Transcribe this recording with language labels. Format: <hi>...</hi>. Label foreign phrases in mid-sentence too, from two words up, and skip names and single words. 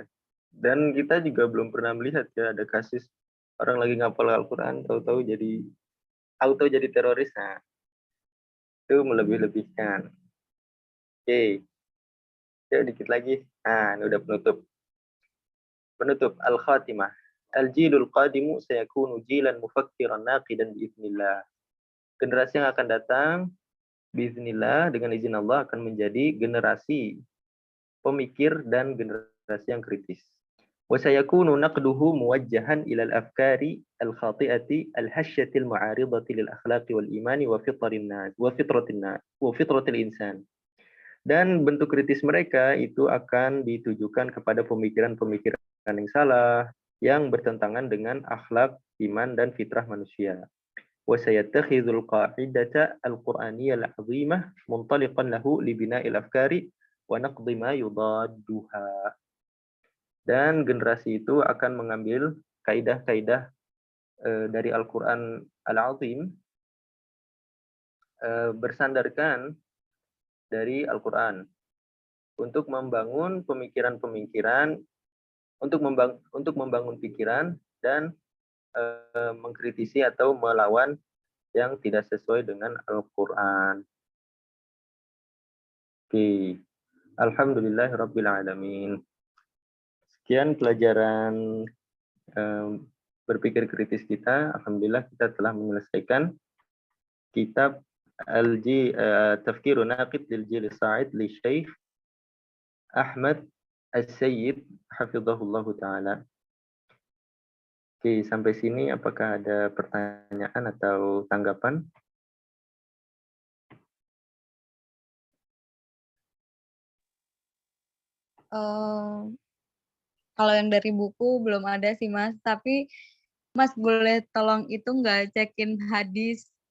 <id>Dan kita juga belum pernah melihat ya ada kasus orang lagi ngapal Al-Quran tahu-tahu jadi teroris. Nah, itu melebih-lebihkan. Oke, ya dikit lagi. Nah, ini udah penutup al-khatimah.</id> <ar>الجيل القادم سيكون جيلا مفكرا ناقدا بإذن الله.</ar> <id>Generasi yang akan datang biiznillah, dengan izin Allah, akan menjadi generasi pemikir dan generasi yang kritis.</id> <ar>وسيكون نقده موجها إلى الأفكار الخاطئة الهشة المعارضة للأخلاق والإيمان وفطرة الإنسان.</ar> <id>Dan bentuk kritis mereka itu akan ditujukan kepada pemikiran-pemikiran yang salah, yang bertentangan dengan akhlak, iman, dan fitrah manusia.</id> <ar>وَسَيَتَّخِذُ الْقَاعِدَةَ الْقُرْآنِيَّةَ الْعَظِيمَةَ مُنْطَلِقًا لَهُ لِبِنَاءِ الْأَفْكَارِ وَنَقْضِ مَا يُضَادُّهَا.</ar> <id>Dan generasi itu akan mengambil kaidah-kaidah dari Al-Quran Al-Azim bersandarkan dari Al-Quran untuk membangun pemikiran-pemikiran, untuk membangun pikiran dan mengkritisi atau melawan yang tidak sesuai dengan Al-Quran. Oke.</id> <ar>الحمد لله رب العالمين.</ar> <id>Sekian pelajaran berpikir kritis kita. Alhamdulillah kita telah menyelesaikan kitab Tafkirun Naqid lil Jil Sa'id li Syekh Ahmad As-Sayyid</id> <ar>حفظه الله تعالى.</ar> <id>Oke, sampai sini apakah ada pertanyaan atau tanggapan? Kalau yang dari buku belum ada sih Mas, tapi Mas boleh tolong itu nggak cekin hadis?</id>